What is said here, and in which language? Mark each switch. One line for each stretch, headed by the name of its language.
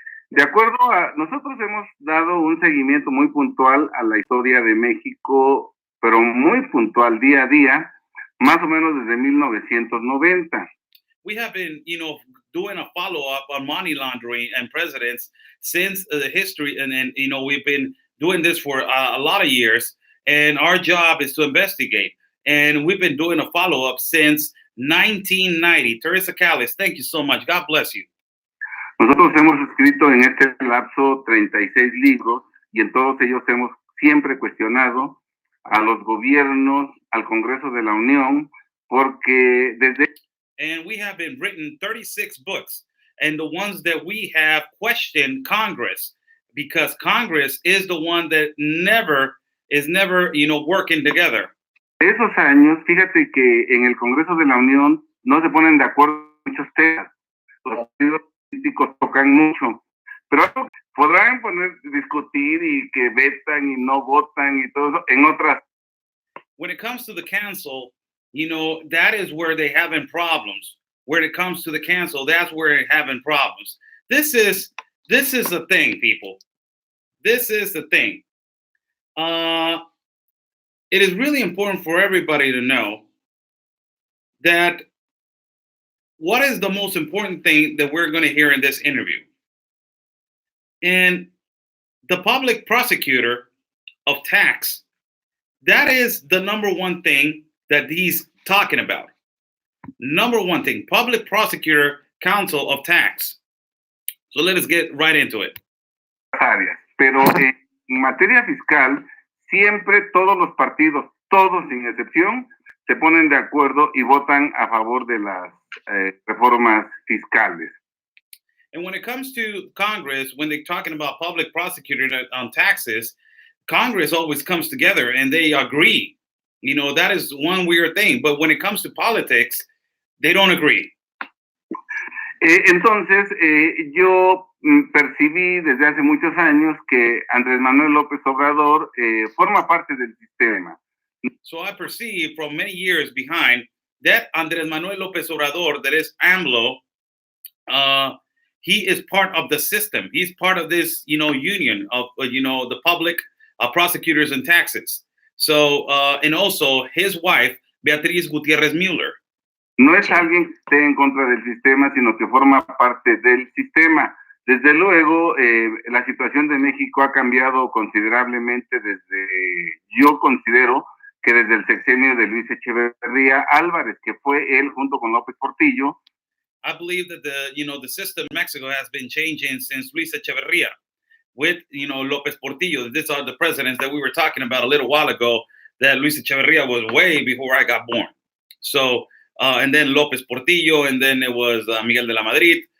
Spanish: De acuerdo a nosotros hemos dado un seguimiento muy puntual a la historia de México, pero muy puntual día a día, más o menos desde 1990.
English: We have been, doing a follow-up on money laundering and presidents since the history, and we've been doing this for a lot of years, and our job is to investigate. And we've been doing a follow-up since 1990. Teresa Callis, thank you so much. God bless you.
Spanish: Nosotros hemos escrito en este lapso 36 libros y en todos ellos hemos siempre cuestionado a los gobiernos, al Congreso de la Unión, porque desde...
English: And we have been written 36 books, and the ones that we have questioned Congress, because Congress is the one that is never, working together.
Spanish: Esos años, fíjate que en el Congreso de la Unión no se ponen de acuerdo en muchos temas. Los partidos políticos tocan mucho, pero podrán discutir y que vetan y no votan y todo eso en otras.
English: When it comes to the council, that is where they're having problems. When it comes to the council, that's where they're having problems. This is the thing, people. This is the thing. It is really important for everybody to know that what is the most important thing that we're going to hear in this interview. And the public prosecutor of tax, that is the number one thing that he's talking about. Number one thing, public prosecutor counsel of tax. So let us get right into it.
Spanish: Pero en materia fiscal, siempre todos los partidos, todos sin excepción, se ponen de acuerdo y votan a favor de las reformas fiscales.
English: And when it comes to Congress, when they're talking about public prosecutor on taxes, Congress always comes together and they agree. That is one weird thing. But when it comes to politics, they don't agree.
Spanish: Entonces, yo percibí desde hace muchos años que Andrés Manuel López Obrador forma parte del sistema.
English: So I perceive from many years behind that Andrés Manuel López Obrador, that is AMLO, he is part of the system. He's part of this, union of, the public prosecutors and taxes. So, and also his wife, Beatriz Gutiérrez Müller.
Spanish: No es alguien que esté en contra del sistema, sino que forma parte del sistema. Desde luego, la situación de México ha cambiado considerablemente yo considero que desde el sexenio de Luis Echeverría Álvarez, que fue él junto con López Portillo.
English: I believe that the system in Mexico has been changing since Luis Echeverría with, López Portillo. These are the presidents that we were talking about a little while ago, that Luis Echeverría was way before I got born. So, and then López Portillo, and then it was Miguel de la Madrid.